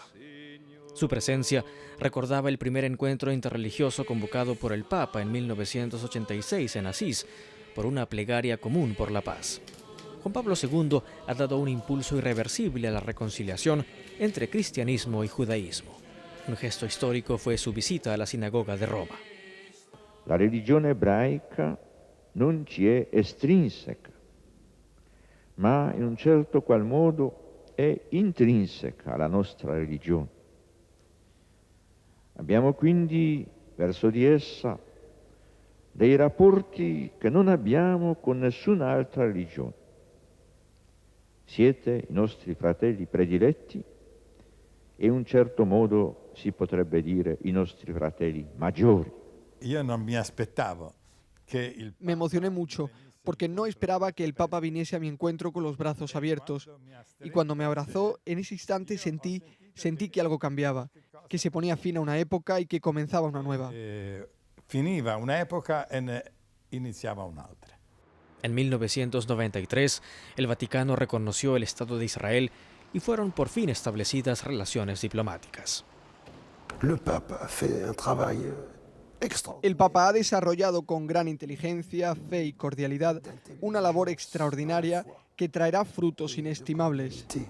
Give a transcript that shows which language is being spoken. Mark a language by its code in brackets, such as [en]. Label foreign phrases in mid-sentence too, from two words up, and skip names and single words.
[es] Su presencia recordaba el primer encuentro interreligioso convocado por el Papa en 1986 en Asís, por una plegaria común por la paz. Juan Pablo II ha dado un impulso irreversible a la reconciliación entre cristianismo y judaísmo. Un gesto histórico fue su visita a la sinagoga de Roma. [it] La religione ebraica non ci è estrinseca, ma in un certo qual modo è intrinseca alla nostra religione. Abbiamo quindi verso di essa dei rapporti che non abbiamo con nessuna altra religione. Siete i nostri fratelli prediletti e in un certo modo si potrebbe dire i nostri fratelli maggiori. Io non mi aspettavo che [es] Me emocioné mucho porque no esperaba que el Papa viniese a mi encuentro con los brazos abiertos. Y cuando me abrazó, en ese instante sentí que algo cambiaba, que se ponía fin a una época y que comenzaba una nueva. [it] Finiva un'epoca e ne iniziava un'altra. [es] En 1993, el Vaticano reconoció el Estado de Israel y fueron por fin establecidas relaciones diplomáticas. El Papa ha desarrollado con gran inteligencia, fe y cordialidad una labor extraordinaria que traerá frutos inestimables.